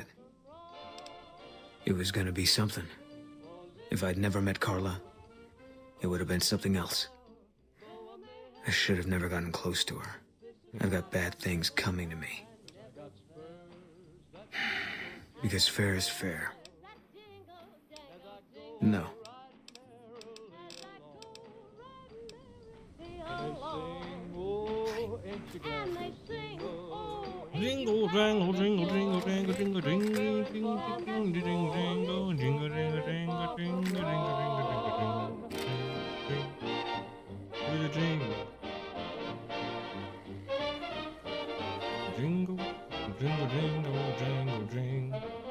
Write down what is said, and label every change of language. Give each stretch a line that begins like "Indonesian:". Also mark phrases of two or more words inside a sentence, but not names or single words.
English: It was gonna be something. If I'd never met Carla, it would have been something else. I should have never gotten close to her. I've got bad things coming to me. Because fair is fair. No. Jingle jangle jingle jingle jangle jingle jingle jingle jingle jingle jingle jingle jingle jingle jingle jingle jingle jingle jingle jingle jingle jingle.